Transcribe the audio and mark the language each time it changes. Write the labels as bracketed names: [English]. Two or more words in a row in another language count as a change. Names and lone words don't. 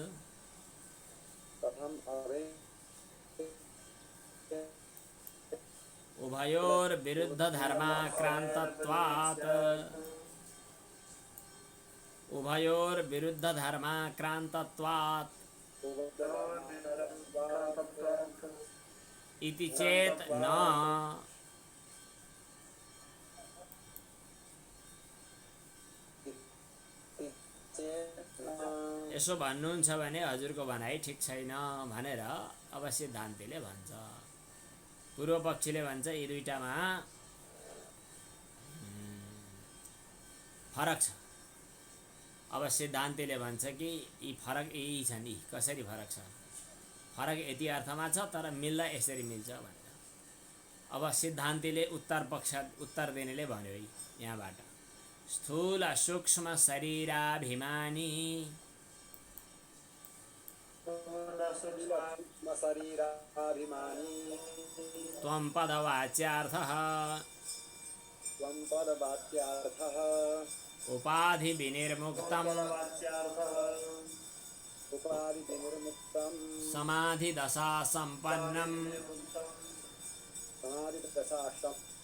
[Sanskrit] उभयोर्विरुद्ध धर्माक्रान्तत्वात्। उभयोर्विरुद्ध धर्माक्रान्तत्वात् इति चेत् न। [Nepali] यसो भन्नुहुन्छ भने हजुरको भनाइ ठिक छैन भनेर अब सिद्धान्तिले भन्छ। पूर्व पक्षीले भन्छ यी दुईटामा फरक छ। अब सिद्धान्तिले भन्छ कि यी फरक यही छन्। यी कसरी फरक छ? फरक यति अर्थमा छ, तर मिल्दा यसरी मिल्छ भनेर। अब सिद्धान्तिले उत्तर दिनेले भन्यो यहाँबाट, [Sanskrit] स्थूल सूक्ष्म शरीराभिमानी त्वं पदवाच्यार्थः उपाधि विनिर्मुक्तम् समाधि दशा संपन्नम्